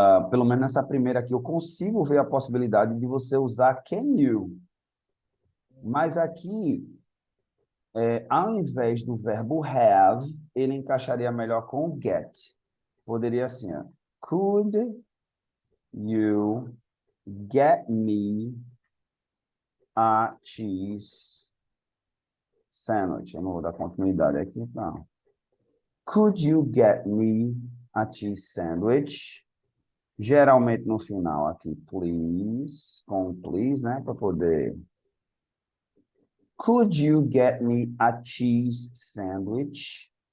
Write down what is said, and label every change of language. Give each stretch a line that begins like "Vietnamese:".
Portuguese: Pelo menos nessa primeira aqui, eu consigo ver a possibilidade de você usar
English: can you.
Portuguese: Mas aqui, ao invés do verbo have, ele encaixaria melhor com o get. Poderia assim, ó.
English: Could you get me a cheese sandwich?
Portuguese: Eu não vou dar continuidade aqui, não.
English: Could you get me a cheese sandwich?
Portuguese: Geralmente no final aqui, please, com please, né, para poder.
English: Could you get me a cheese sandwich?